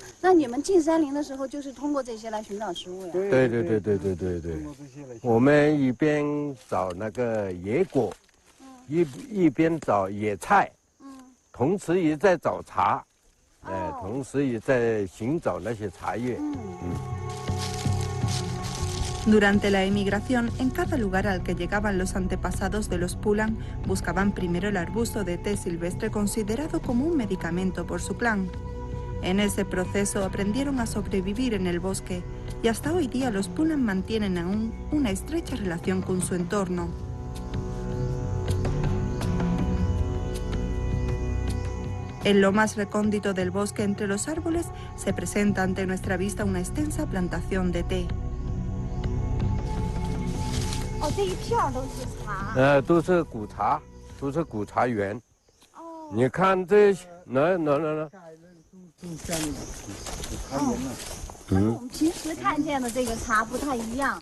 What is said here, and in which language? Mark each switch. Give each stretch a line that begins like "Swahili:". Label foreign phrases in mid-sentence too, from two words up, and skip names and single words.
Chinese: 那你们进山林的时候，就是通过这些来寻找食物呀？对。我们一边找那个野果，一边找野菜，同时也在找茶，同时也在寻找那些茶叶。
Spanish: Durante la emigración, en cada lugar al que llegaban los antepasados de los Pulang, buscaban primero el arbusto de té silvestre considerado como un medicamento por su clan. En ese proceso aprendieron a sobrevivir en el bosque y hasta hoy día los Pulang mantienen aún una estrecha relación con su entorno. En lo más recóndito del bosque entre los árboles se presenta ante nuestra vista una extensa plantación de té.
Chinese: 哦，这一片都是茶。都是古茶，都是古茶园。哦。你看这，那。跟我们平时看见的这个茶不太一样。